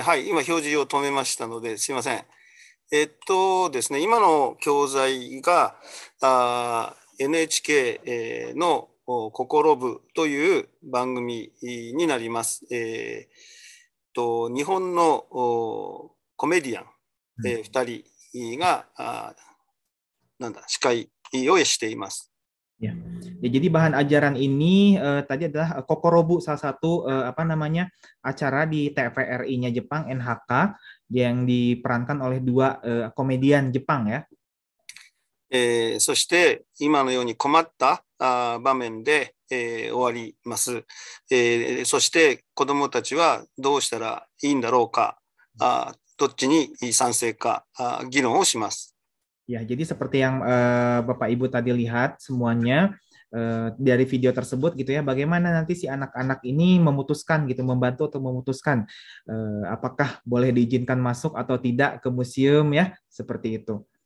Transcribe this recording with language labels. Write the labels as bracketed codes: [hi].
[ja] はい、今表示を止めましたので、すいません。ですね、今の教材がNHK の心部という番組になります。日本のコメディアン、2人が司会をしています。 [id] Ya. Jadi bahan ajaran ini tadi adalah Kokorobu, salah satu acara di TVRI-nya Jepang, NHK, yang diperankan oleh dua komedian Jepang ya. [ja] そして今のように困った場面で、終わります。そして子どもたちはどうしたらいいんだろうか、どっちに賛成か議論をします。 [id] Ya, jadi seperti yang Bapak Ibu tadi lihat semuanya dari video tersebut gitu ya, bagaimana nanti si anak-anak ini memutuskan gitu, membantu atau memutuskan apakah boleh diizinkan masuk atau tidak ke museum ya, seperti itu.